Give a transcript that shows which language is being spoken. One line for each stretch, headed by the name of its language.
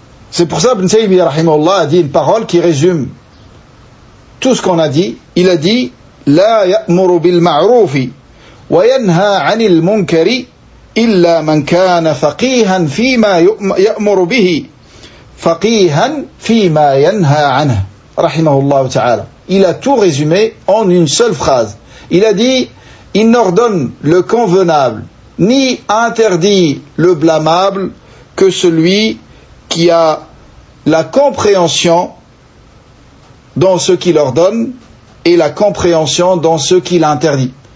French: C'est pour ça Ibn Taymiyyah rahimahullah a dit une parole qui résume tout ce qu'on a dit. Il a dit
Arabic: لا يأمر بالمعروف وينهى عن المنكر إلا من كان فقيها فيما يأمر به فقيها فيما ينهى عنه رحمه الله تعالى.
French: Il a tout résumé en une seule phrase. Il a dit il n'ordonne le convenable ni interdit le blâmable que celui qui a la compréhension dans ce qu'il ordonne et la compréhension dans ce qu'il interdit.